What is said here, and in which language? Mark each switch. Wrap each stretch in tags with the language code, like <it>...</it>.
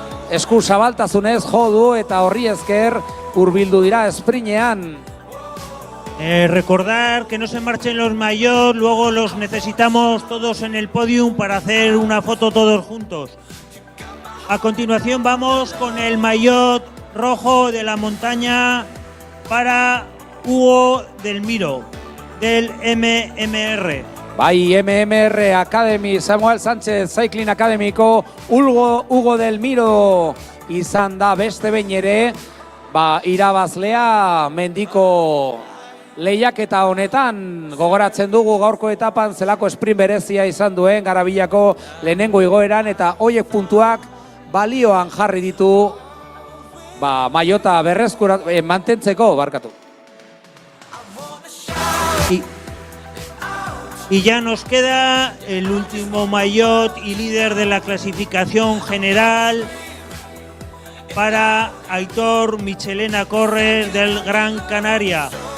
<eu>Esku zabaltasunez jo du eta horri esker hurbildu dira esprinean.</eu> <es>Recordar que no se marchen los maillots, luego los necesitamos todos en el podium para hacer una foto todos juntos. A continuación vamos con el maillot rojo de la montaña para Hugo del Miro, del MMR.</es> <eu>Bai, MMR Academy, Samuel Sánchez Cycling Academyko Hugo del Miro izan da beste behin ere, irabazlea mendiko lehiaketa honetan. Gogoratzen dugu gaurko etapan zelako sprint berezia izan duen Garabillako lehenengo igoeran, eta hoiek puntuak balioan jarri ditu maiota mantentzeko, barkatu.</eu> <es>Y ya nos queda el último maillot y líder de la clasificación general para Aitor Michelena Corres del Gran Canaria.</es>